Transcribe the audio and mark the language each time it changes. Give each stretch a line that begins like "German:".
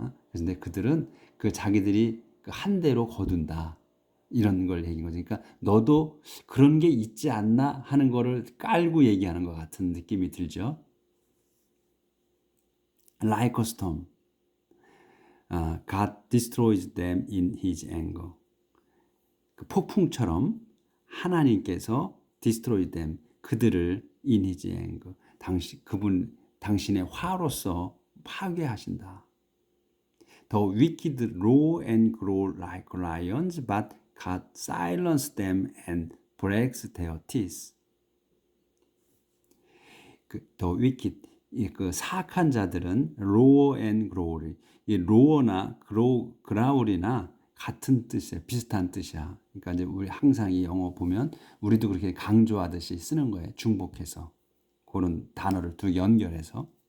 Korean: 그런데 그들은 그 자기들이 한 대로 거둔다. 이런 걸 얘기한 거죠. 그러니까 너도 그런 게 있지 않나 하는 거를 깔고 얘기하는 것 같은 느낌이 들죠.
English: Like a storm, God destroys them in His anger.
Korean: 그 폭풍처럼 하나님께서
English: destroy them,
Korean: 그들을
English: in His anger,
Korean: 당신의 화로서 파괴하신다.
English: The wicked roar and growl like lions, but God silences them and breaks their teeth. The wicked,
Korean: 그 사악한 자들은
English: roar and growl,
Korean: 이 roar나 growl이나 같은 뜻이야, 비슷한 뜻이야. 그러니까 이제 우리 항상 이 영어 보면 우리도 그렇게 강조하듯이 쓰는 거예요. 중복해서 그런 단어를 두 연결해서.